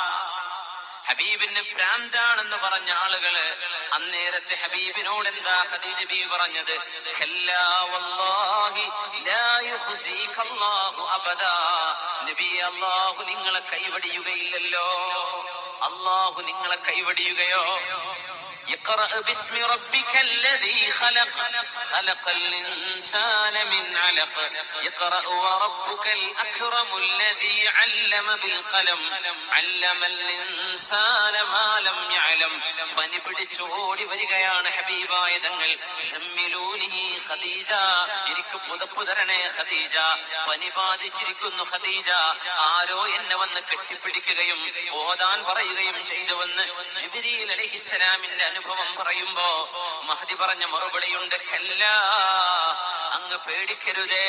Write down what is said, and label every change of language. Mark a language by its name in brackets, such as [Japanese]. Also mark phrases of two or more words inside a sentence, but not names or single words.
[Malayalam] ഹബീബിന് ഭ്രാന്താണെന്ന് പറഞ്ഞ ആളുകള് അന്നേരത്തെ ഹബീബിനോട് എന്താ ഖദീജ ബീവി പറഞ്ഞത്? [Arabic] كلا والله لا يخزيك الله أبدا. [Malayalam] നബിയെ, അല്ലാഹു നിങ്ങളെ കൈവടിയുകയില്ലല്ലോ. അല്ലാഹു നിങ്ങളെ കൈവടിയുകയോ? [Arabic] اقرأ باسم ربك الذي خلق خلق الإنسان من علق اقرأ وربك الأكرم الذي علم بالقلم علم الإنسان ما لم يعلم. [Malayalam] പനി പിടിച്ചോടി വരികയാണ് ഹബീബായ തങ്ങൾ. സമ്മിലൂനി ഖദീജ, എനിക്ക് പുതപ്പ് തരണേ ഖദീജ, പനി ബാധിച്ചിരിക്കുന്നു ഖദീജ. ആരോ എന്നെ വന്ന് കെട്ടിപ്പിടിക്കുകയും ഓതാൻ പറയുകയും ചെയ്തുവെന്ന് ജിബ്രീൽ അലൈഹിസ്സലാമിന്റെ അനുഭവം പറയുമ്പോ മഹദി പറഞ്ഞ മറുപടിയുണ്ട്, കല്ലാ, അങ്ങ് പേടിക്കരുതേ.